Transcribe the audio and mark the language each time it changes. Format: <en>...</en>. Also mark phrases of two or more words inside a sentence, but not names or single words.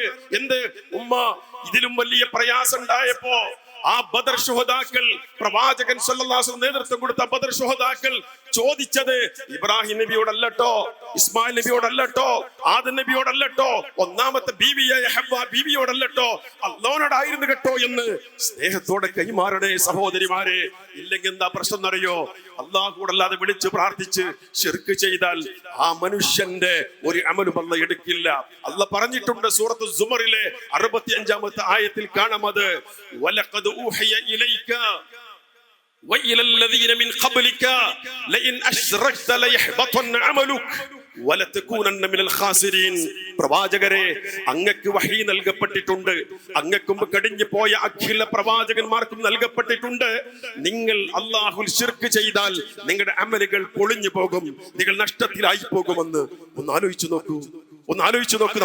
<ml>എന്ത് ഉമ്മ ഇതിലും വലിയ പ്രയാസം ഉണ്ടായപ്പോ ആ ബദർ ശുഹദാക്കൾ, പ്രവാചകൻ</ml> <ar>صلى الله عليه وسلم</ar> <ml>നേതൃത്വം കൊടുത്ത ബദർ ശുഹദാക്കൾ ചോദിച്ചത് ഇബ്രാഹിം നബിയോടല്ലട്ടോ, ഇസ്മായിൽ നബിയോടല്ലട്ടോ, ആദം നബിയോടല്ലട്ടോ, ഒന്നാമത്തെ ബീവിയായ ഹവ്വ ബീവിയോടല്ലട്ടോ, അല്ലാഹുവോടായിരുന്നു കേട്ടോ എന്ന് സ്നേഹത്തോടെ കൈമാറണേ സഹോദരിമാരെ. ഇല്ലെങ്കിൽ എന്താ പ്രശ്നം എന്നറിയോ? അല്ലാഹുവോടല്ലാതെ വിളിച്ച് പ്രാർത്ഥിച്ച് ശിർക്ക് ചെയ്താൽ ആ മനുഷ്യന്റെ ഒരു അമലും അല്ലാഹ് എടുക്കില്ല. അല്ലാഹ് പറഞ്ഞിട്ടുണ്ട് സൂറത്ത് സുമറിലെ 65-ാമത്തെ ആയത്തിൽ കാണാം അത്.</ml> <ar>ولقد أوحي إليك وإلى الذين من قبلك لئن أشركت ليحبطن عملك ولتكونن من الخاسرين.</ar> <ml>പ്രവാചകരെ, അങ്ങക്ക് വഹി നൽകപ്പെട്ടിട്ടുണ്ട്, അങ്ങക്കും കടിഞ്ഞു പോയ അഖില പ്രവാചകന്മാർക്കും നൽകപ്പെട്ടിട്ടുണ്ട്. നിങ്ങൾ അല്ലാഹുൽ ശിർക്ക് ചെയ്താൽ നിങ്ങളുടെ അമലുകൾ പൊളിഞ്ഞു പോകും, നിങ്ങൾ നഷ്ടത്തിലായി പോകുമെന്ന്. ഒന്ന് ആലോചിച്ചു നോക്കൂ.</ml>